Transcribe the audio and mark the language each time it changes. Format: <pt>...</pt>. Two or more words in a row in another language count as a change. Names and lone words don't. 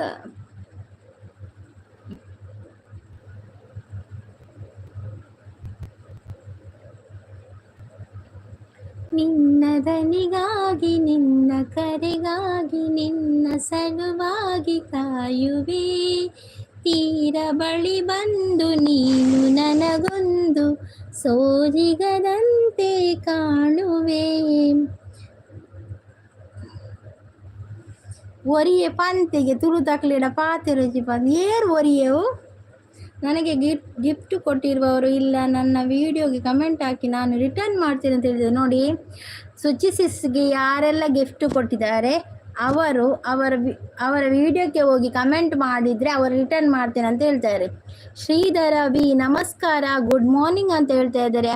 <kn>ನಿನ್ನ ದನಿಗಾಗಿ ನಿನ್ನ ಕರೆಗಾಗಿ ನಿನ್ನ ಸಲುವಾಗಿ ಕಾಯುವೆ, ತೀರ ಬಳಿ ಬಂದು ನೀನು ನನಗೊಂದು ಸೋಜಿಗದಂತೆ ಕಾಣುವೆ.</kn> <tcy>ಒರಿಯೆ ಪಂತೆಗೆ ತುಳು ತಕ್ಲಿಡ ಪಾತೆ ರುಚಿ ಪಂದ್ ಏರ್ ಒರಿಯೆವು</tcy> <kn>ನನಗೆ ಗಿಫ್ಟ್ ಕೊಟ್ಟಿರುವವರು ಇಲ್ಲ, ನನ್ನ ವಿಡಿಯೋಗೆ ಕಮೆಂಟ್ ಹಾಕಿ ನಾನು ರಿಟರ್ನ್ ಮಾಡ್ತೀನಿ ಅಂತ ಹೇಳಿದ್ದಾರೆ. ನೋಡಿ, ಸುಚಿಸಿಸ್ಗೆ ಯಾರೆಲ್ಲ ಗಿಫ್ಟ್ ಕೊಟ್ಟಿದ್ದಾರೆ ಅವರು ಅವರ ವಿಡಿಯೋಕ್ಕೆ ಹೋಗಿ ಕಮೆಂಟ್ ಮಾಡಿದರೆ ಅವರು ರಿಟರ್ನ್ ಮಾಡ್ತೇನೆ ಅಂತ ಹೇಳ್ತಾರೆ. ಶ್ರೀಧರ ವಿ ನಮಸ್ಕಾರ,</kn> <en>good morning</en> <kn>ಅಂತ ಹೇಳ್ತಾ ಇದ್ದಾರೆ.</kn>